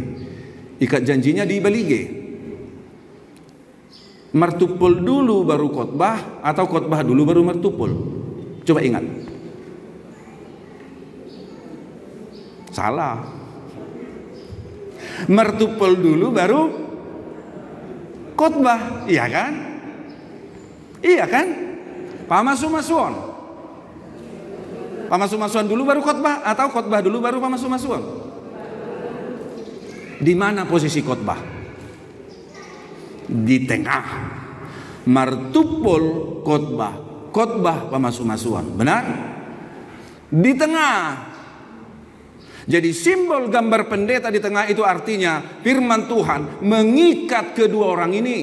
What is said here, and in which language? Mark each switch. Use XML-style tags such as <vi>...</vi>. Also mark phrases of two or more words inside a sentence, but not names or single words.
<id>Ikat janjinya di Balige. Martupol dulu baru khotbah atau khotbah dulu baru martupol? Coba ingat. Salah. Martupol dulu baru khotbah, iya kan? Iya kan? Pamasu-masuan. Pamasu-masuan dulu baru khotbah atau khotbah dulu baru pamasu-masuan? Di mana posisi khotbah? Di tengah. Martupol khotbah pamasu-masuan. Benar? Di tengah. Jadi simbol gambar pendeta di tengah itu artinya firman Tuhan mengikat kedua orang ini.</id>